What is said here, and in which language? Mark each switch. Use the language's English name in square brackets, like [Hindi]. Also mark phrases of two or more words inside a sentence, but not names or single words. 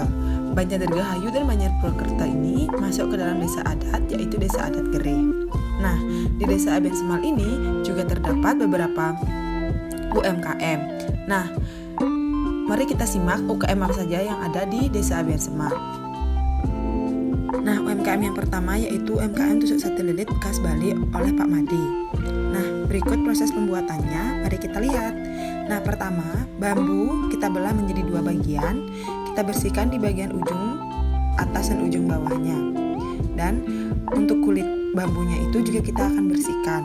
[Indonesian] Banjar Dirgahayu dan Banjar Purwokerto ini masuk ke dalam desa adat, yaitu desa adat Gere. Nah, di Desa Abian Semal ini juga terdapat beberapa UMKM. Nah, mari kita simak UMKM apa saja yang ada di Desa Abian Semal. Nah, UMKM yang pertama yaitu UMKM tusuk sate lilit khas Bali oleh Pak Made. Nah, berikut proses pembuatannya, mari kita lihat. Nah, pertama, bambu kita belah menjadi 2 bagian. Kita bersihkan di bagian ujung atas dan ujung bawahnya. Dan untuk kulit bambunya itu juga kita akan bersihkan.